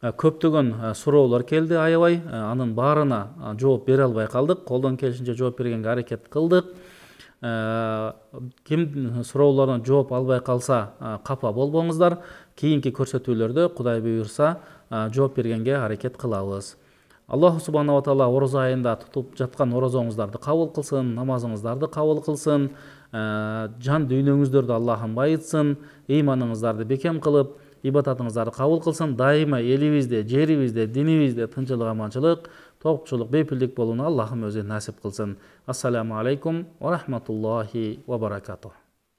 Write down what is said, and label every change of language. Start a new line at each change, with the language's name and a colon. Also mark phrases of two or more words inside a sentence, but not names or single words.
Kyrgyz: көптөгөн суроолор келди аябай. Анын баарына жооп бере албай калдык. Колдон келишинче жооп бергенге аракет кылдык. Ким суроолоруна жооп албай калса капа болбоңуздар. Кийинки көрсөтүүлөрдө Кудай буйрса жооп бергенге аракет кылабыз.
Arabic: الله سبحانه وتعالى
Kyrgyz: орозо айында тутуп жаткан орозоңуздарды кабыл кылсын, намазыңыздарды кабыл кылсын, жан дүйнөңүздөрдү Аллахым байытсын, ыйманыңыздарды бекем кылып, ибадатыңыздарды кабыл кылсын. Дайыма элибизде, жерибизде, динибизде тынччылык, аманчылык, тоопчулук, бейпилдик болууну Аллахым өзү насип кылсын.
Arabic: السلام عليكم ورحمة الله وبركاته.